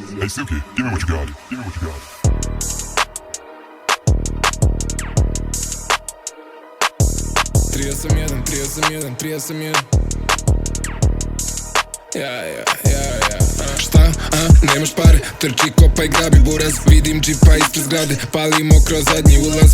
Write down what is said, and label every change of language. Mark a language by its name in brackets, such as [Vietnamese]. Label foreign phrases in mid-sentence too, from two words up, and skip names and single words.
[English] Hey Suki, give me what you got. Give me what you got. [Serbian] Plustriosamjedan. Ja. Šta? Nemaš pare? Trči, kopaj, grabi buraz. Vidim džipa ispred zgrade. Palimo kroz zadnji ulaz.